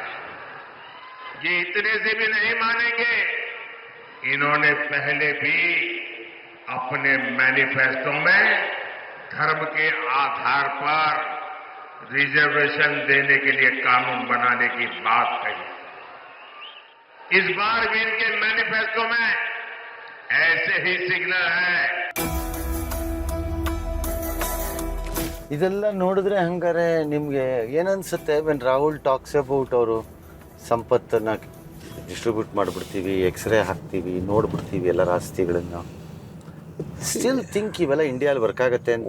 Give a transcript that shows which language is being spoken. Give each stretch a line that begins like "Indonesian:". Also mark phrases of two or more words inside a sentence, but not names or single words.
Hindi: ये इतने से भी नहीं मानेंगे, इन्होंने पहले भी अपने मैनिफेस्टो में धर्म के आधार पर रिजर्वेशन देने के लिए कानून बनाने की बात कही। इस बार भी इनके मैनिफेस्टो में ऐसे ही सिग्नल है।
Kannada: ಇದೆಲ್ಲ ನೋಡಿದ್ರೆ ಹಂಗಾರೆ ನಿಮಗೆ ಏನನ್ಸುತ್ತೆ,
English: when Rahul talks about
Kannada: ಅವರು ಸಂಪತ್ತನ್ನು ಡಿಸ್ಟ್ರಿಬ್ಯೂಟ್ ಮಾಡಿಬಿಡ್ತೀವಿ, ಎಕ್ಸ್ರೇ ಹಾಕ್ತೀವಿ, ನೋಡ್ಬಿಡ್ತೀವಿ ಎಲ್ಲರ ಆಸ್ತಿಗಳನ್ನು,
English: still think
Kannada: ಇವೆಲ್ಲ ಇಂಡಿಯಾದಲ್ಲಿ ವರ್ಕ್ ಆಗುತ್ತೆ ಅಂತ?